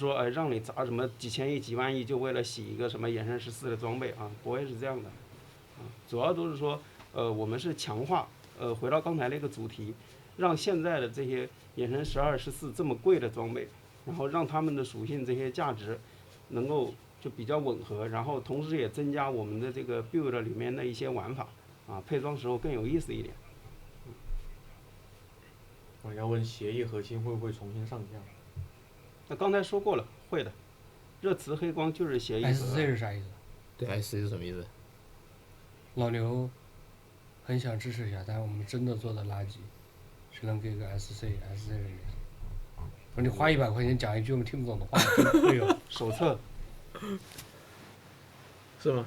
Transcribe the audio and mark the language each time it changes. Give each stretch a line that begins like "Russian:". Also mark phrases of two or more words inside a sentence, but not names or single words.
Chinese: 說讓你砸什麼幾千億幾萬億就為了洗一個什麼衍生14的裝備啊，不會是這樣的，主要都是說我們是強化，回到剛才那個主題，讓現在的這些衍生12、14這麼貴的裝備，然後讓他們的屬性這些價值能夠就比較吻合，然後同時也增加我們的這個 build 裡面的一些玩法，配裝時候更有意思一點。我要問協議核心會不會重新上架？那剛才說過了，會的。熱磁黑光就是協議。 SC 是啥意思？對 ，SC 是什麼意思？老劉很想支持一下，但是我們真的做的垃圾。只能給個 SC 的意思。說你花100塊錢講一句我們聽不懂的話，真會有手冊。是嗎？